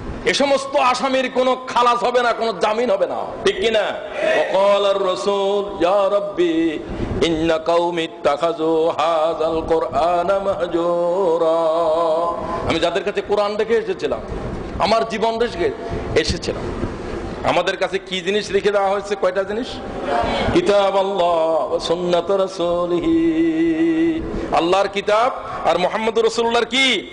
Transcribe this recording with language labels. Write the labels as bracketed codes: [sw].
[bn] এ সমস্ত আসামির কোন খালাস হবে না, কোন জামিন হবে না, ঠিক কিনা? [ar] وقال الرسول يا ربي إن قومي اتخذوا هذا القرآن مهجورا। [bn] আমি যাদের কাছে কোরআন রেখে এসেছিলাম, আমার জীবন রেখে এসেছিলাম, আমাদের কাছে কি জিনিস রেখে দেওয়া হয়েছে? কয়টা জিনিস? [ar] কিতাব আল্লাহ ওয়া সুন্নাত রাসূলিহি। [bn] আল্লাহর কিতাব আর মুহাম্মদুর রাসূলুল্লাহর কি?